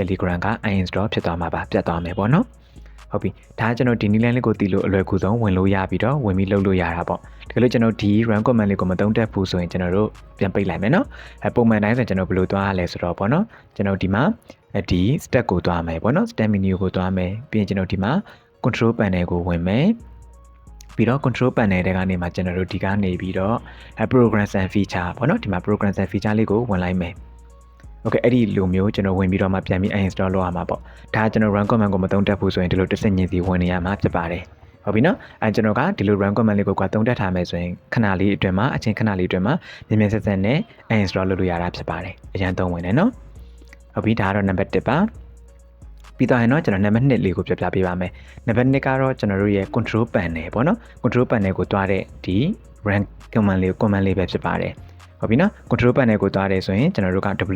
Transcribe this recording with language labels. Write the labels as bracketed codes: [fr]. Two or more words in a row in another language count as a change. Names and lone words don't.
[my] Telegram က uninstall ဖြစ်သွားမှာပါပြတ်သွားမယ်ပေါ့နော်ဟုတ်ပြီဒါကျွန်တော်ဒီနည်းလမ်းလေးကိုတည်လို့အလွယ်ကူဆုံးဝင်လို့ရပြီးတော့ဝင်ပြီးလုပ်လို့ရတာပေါ့တကယ်လို့ကျွန်တော်ဒီ [en] run command [my] လေးကိုမသုံးတတ်ဘူးဆိုရင်ကျွန်တော်တို့ပြန်ပိတ်လိုက်မယ်နော်ပုံမှန်တိုင်းဆိုကျွန်တော်ဘယ်လိုသွားရလဲ ဆိုတော့ပေါ့နော်ကျွန်တော်ဒီမှာဒီ step ကိုသွားမယ်ပေါ့နော် [en] step menu [my] ကိုသွားမယ်ပြီးရင်ကျွန်တော်ဒီမှာ [en] control panel [my] ကိုဝင်မယ်ပြီးတော့ [en] control panel [my] တွေကနေမှကျွန်တော်တို့ဒီကနေပြီးတော့ [en] programs and feature [my] ပေါ့နော်ဒီမှာ [en] programs and feature [my] လေးကိုဝင်လိုက်မယ်Okay အဲ့ဒီလိုမျိုးကျွန်တော်ဝင်ပြီးတော့မှပြန်ပြီး uninstall လုပ်ရမှာပေါ့ဒါကျွန်တော် [en] run command [my] ကိုမသုံးတတ်ဘူးဆိုရင်ဒီ လိုတစ်စက်ညင်စီဝင်နေရမှာဖြစ်ပါတယ်ဟုတ်ပြီနော်ကျွန်တော်ကဒီလို [en] run command [my] လေးကိုသုံးတတ်ထားမယ်ဆိုရင်ခဏလေးအတွင်းမှာအချိန်ခဏလေးအတွင်းမှာမြင်မြင်ဆက်ဆက်နဲ့ uninstall လုပ်လို့ရတာဖြစ်ပါတယ်အရင်သုံးဝင်တယ်နော်ဟုတ်ပြီဒါကတော့ number 1ပါပြီးတော့ကျွန်တော် number 2လေးကိုပြောပြပေးပါမယ် number 2ကတော့ကျွန်တော်တို့ရဲ့ [en] control panel [my] ပေါ့နော် [en] control panel [my] ကိုတွားတဲ့ဒီ [en] run command [my] လေးပဲဖြစ်ပါတယ်ဟုတ်ပြီနော် [en] control panel [my] ကိုသွားတယ်ဆိုရင်ကျွန်တော်တို့က